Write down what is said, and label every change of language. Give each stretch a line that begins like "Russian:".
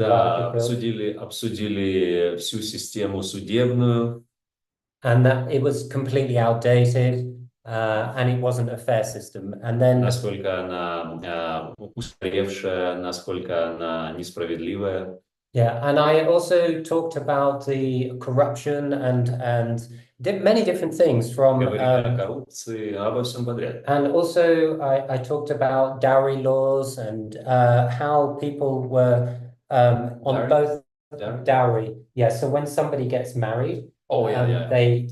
Russian: Да, обсудили всю систему судебную.
English: And that it was completely outdated, and it wasn't a fair system. And then
Russian: насколько она устаревшая, насколько она несправедливая.
English: Yeah, and I also talked about the corruption and many different things from
Russian: Говорили о коррупции, обо всем подряд.
English: And also I talked about dowry laws and how people were on both dowry. Yeah, so when somebody gets married, they